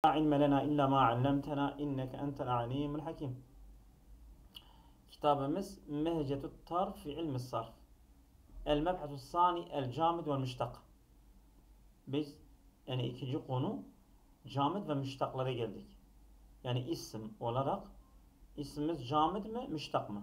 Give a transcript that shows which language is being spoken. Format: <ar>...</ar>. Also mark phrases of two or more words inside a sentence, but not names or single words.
<ar>علم لنا إلا ما علمتنا إنك أنت العليم الحكيم.</ar> <tr>Kitabımız Mehcetut Tarf fi ilmi sarf.</tr> <ar>المبحث الثاني الجامد والمشتق.</ar> <tr>Biz yani ikinci konu camid ve müştaklara geldik. Yani isim olarak ismimiz camid mi müştak mı?</tr>